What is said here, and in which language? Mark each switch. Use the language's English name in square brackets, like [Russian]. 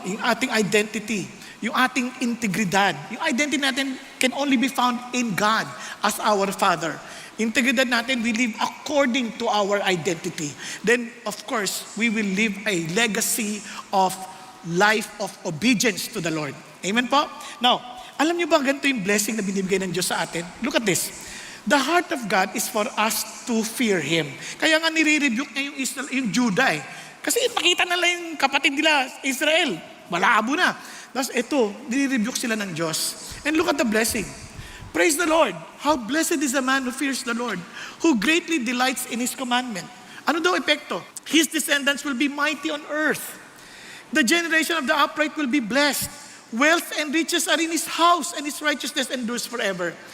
[Filipino] Yung ating identity, yung ating integridad. Yung identity natin [English] can only be found in God as our Father. [Filipino] Integridad natin, [English] we live according to our identity. Then, of course, we will live a legacy of life of obedience to the Lord. [Filipino] Amen po? Now, alam niyo ba ganito yung blessing na binibigay ng Diyos sa atin? [English] Look at this. The heart of God is for us to fear Him. [Filipino] Kaya nga nire-rebuke niya yung Judah eh. Kasi nakita nila yung kapatid nila, Israel, malabo na. Tapos ito, nire-rebuke sila ng Diyos. [English] And look at the blessing. Praise the Lord. How blessed is the man who fears the Lord, who greatly delights in His commandment. [Filipino] Ano daw epekto? [English] His descendants will be mighty on earth. The generation of the upright will be blessed. Wealth and riches are in his house, and his righteousness endures forever.